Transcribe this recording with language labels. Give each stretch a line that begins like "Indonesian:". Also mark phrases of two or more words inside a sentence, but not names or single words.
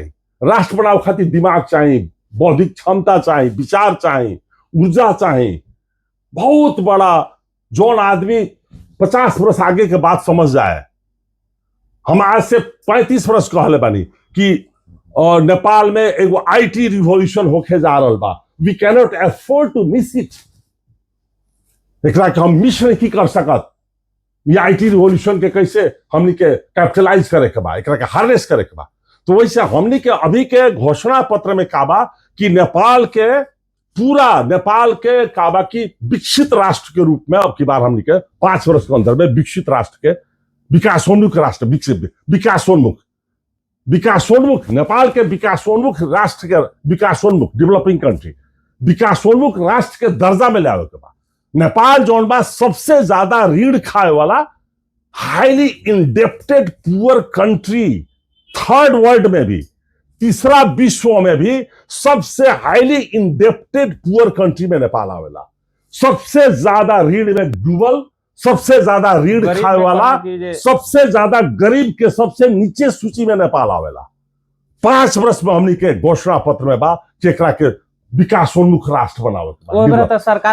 Bhojpuri: राष्ट्र बनावे खातिर दिमाग चाहिए, बौद्धिक क्षमता चाहिए, विचार चाहिए, ऊर्जा चाहिए। बहुत बड़ा जोन आदमी 50 वर्ष आगे के बात समझ जाए। हम आज से 35 वर्ष कहले बानी कि नेपाल में एगो
English: IT revolution
Bhojpuri: होके जा रहा बा।
English: we cannot afford to miss it.
Bhojpuri: एकरा के हम मिस नहीं कर सकत। ये
English: IT revolution
Bhojpuri: के कैसे हमनी के कैपिटलाइज करे के बा, एकरा के हार्नेस करे के बा। तो वैसे हमनी के अभी के घोषणा पत्र में का बा कि नेपाल के काबा की विकसित राष्ट्र के रूप में अब की बार हमनी के 5 वर्ष के अंदर में विकसित राष्ट्र के विकासोन्मुख राष्ट्र, विकासोन्मुख नेपाल के विकासोन्मुख राष्ट्र के विकासोन्मुख
English: developing country,
Bhojpuri: विकासोन्मुख राष्ट्र के दर्जा में लावे के बाद नेपाल जौन बा सबसे ज्यादा ऋण खाए वाला
English: highly indebted poor country, third world
Bhojpuri: में भी, तीसरा विश्व में भी सबसे
English: highly indebted poor country
Bhojpuri: में नेपाल आवेला। सबसे ज्यादा ऋण में डूबल, सबसे ज्यादा ऋण खाए वाला, सबसे ज्यादा गरीब के सबसे नीचे सूची में नेपाल आवेला। 5 वर्ष में हमनी के घोषणा पत्र में बा जेकरा के विकासोन्मुख राष्ट्र बनावे।